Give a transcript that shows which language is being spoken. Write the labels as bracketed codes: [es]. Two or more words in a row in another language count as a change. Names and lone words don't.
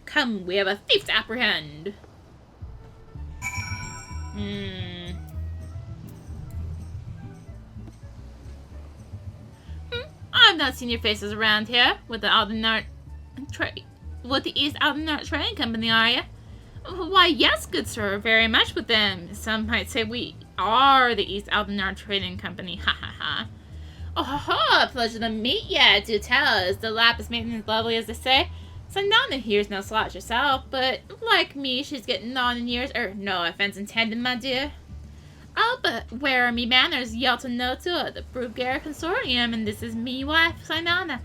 [en] Come, we have a thief to apprehend. I've not seen your faces around here with the East Aldenart Trading Company, are you? Why, yes, good sir, very much with them. Some might say we are the East Aldenart Trading Company, ha ha ha. Oh ho ho, pleasure to meet ya. Do tell, is the lapis maiden as lovely as they say? So Nana here's no slouch herself, but like me, she's getting on in years. No offense intended, my dear. Oh, but where are me manners? Yaltonoto, the Brugger Consortium, and this is me wife, Sinana.